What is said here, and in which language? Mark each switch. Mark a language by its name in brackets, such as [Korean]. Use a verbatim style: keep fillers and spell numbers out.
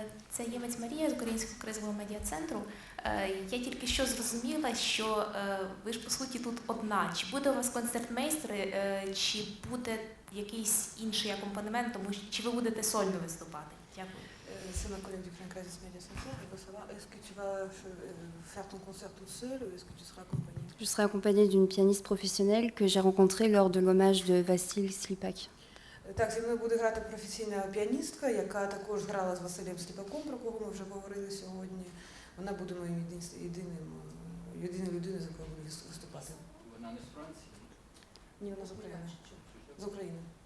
[Ukrainian] Це Ємець Марія з Українського кризового медіа-центру. Я тільки що зрозуміла, що ви ж, по суті, тут одна. Чи буде у вас концертмейстри, чи буде якийсь інший акомпанемент, тому що чи ви будете сольно виступати? Дякую. [French] C'est ma collègue du Crédit Crédit Média Center. Il faut savoir, est-ce que tu vas faire ton concert toute seule ou est-ce que tu seras accompagnée ? Je serai accompagnée d'une pianiste professionnelle que j'ai rencontrée lors de l'hommage de Vassil Slipak. [Ukrainian] Так, зі мною буде грати професійна піаністка, яка також грала з Василем Сліпаком, про кого ми вже говорили сьогодні. Вона буде моїм єдиним, єдиною людиною, за якою буду виступати. Вона не з Франції? Ні, вона з України. З України.